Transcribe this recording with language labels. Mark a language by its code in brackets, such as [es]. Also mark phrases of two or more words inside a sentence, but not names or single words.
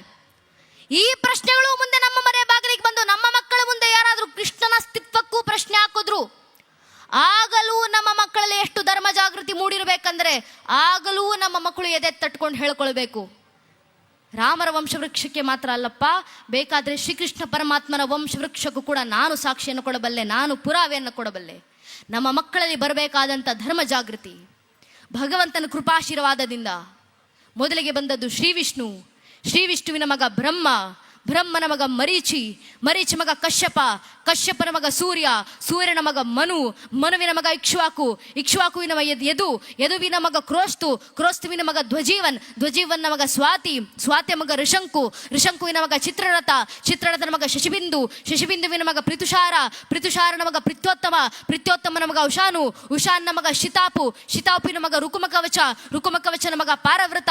[kn] ಈ ಪ್ರಶ್ನೆಗಳು ಮುಂದೆ ನಮ್ಮ ಮನೆ ಬಾಗಿಲಿಗೆ ಬಂದು ನಮ್ಮ ಮಕ್ಕಳ ಮುಂದೆ ಯಾರಾದರೂ ಕೃಷ್ಣನ ಅಸ್ತಿತ್ವಕ್ಕೂ ಪ್ರಶ್ನೆ ಹಾಕಿದ್ರು, ಆಗಲೂ ನಮ್ಮ ಮಕ್ಕಳಲ್ಲಿ ಎಷ್ಟು ಧರ್ಮ ಜಾಗೃತಿ ಮೂಡಿರಬೇಕಂದ್ರೆ ಆಗಲೂ ನಮ್ಮ ಮಕ್ಕಳು ಎದೆ ತಟ್ಕೊಂಡು ಹೇಳ್ಕೊಳ್ಬೇಕು, ರಾಮರ ವಂಶವೃಕ್ಷಕ್ಕೆ ಮಾತ್ರ ಅಲ್ಲಪ್ಪ, ಬೇಕಾದರೆ ಶ್ರೀಕೃಷ್ಣ ಪರಮಾತ್ಮನ ವಂಶವೃಕ್ಷಕ್ಕೂ ಕೂಡ ನಾನು ಸಾಕ್ಷಿಯನ್ನು ಕೊಡಬಲ್ಲೆ, ನಾನು ಪುರಾವೆಯನ್ನು ಕೊಡಬಲ್ಲೆ. ನಮ್ಮ ಮಕ್ಕಳಲ್ಲಿ ಬರಬೇಕಾದಂಥ ಧರ್ಮ ಜಾಗೃತಿ ಭಗವಂತನ ಕೃಪಾಶೀರ್ವಾದದಿಂದ ಮೊದಲಿಗೆ ಬಂದದ್ದು ಶ್ರೀ ವಿಷ್ಣು, ಶ್ರೀ ವಿಷ್ಣುವಿನ ಮಗ ಬ್ರಹ್ಮ, ಬ್ರಹ್ಮನ ಮಗ ಮರೀಚಿ, ಮರೀಚಿ ಮಗ ಕಶ್ಯಪ, ಕಶ್ಯಪನ ಮಗ ಸೂರ್ಯ, ಸೂರ್ಯನ ಮಗ ಮನು, ಮನುವಿನ ಮಗ ಇಕ್ಷ್ವಾಕು, ಇಕ್ಷ್ವಾಕುವಿನ ಯದು, ಯದುವಿನ ಮಗ ಕ್ರೋಸ್ತು, ಕ್ರೋಸ್ತುವಿನ ಮಗ ಧ್ವಜೀವನ್, ಧ್ವಜೀವನ್ನ ಮಗ ಸ್ವಾತಿ, ಸ್ವಾತಿಯ ಮಗ ಋಷಂಕು, ಋಷಂಕುವಿನ ಮಗ ಚಿತ್ರರಥ, ಚಿತ್ರರಥನ ಮಗ ಶಶಿಬಿಂದು, ಶಶಿಬಿಂದುವಿನ ಮಗ ಪ್ರಿತುಷಾರ, ಪ್ರಿತುಷಾರನ ಮಗ ಪ್ರಿತ್ಯೋತ್ತಮ, ಪ್ರಿತ್ಯೋತ್ತಮನ ಮಗ ಉಷಾನು, ಉಷಾನ್ನ ಮಗ ಶಿತಾಪು, ಶಿತಾಪುವಿನ ಮಗ ರುಕುಮಕವಚ, ರುಕುಮಕವಚನ ಮಗ ಪಾರವೃತ,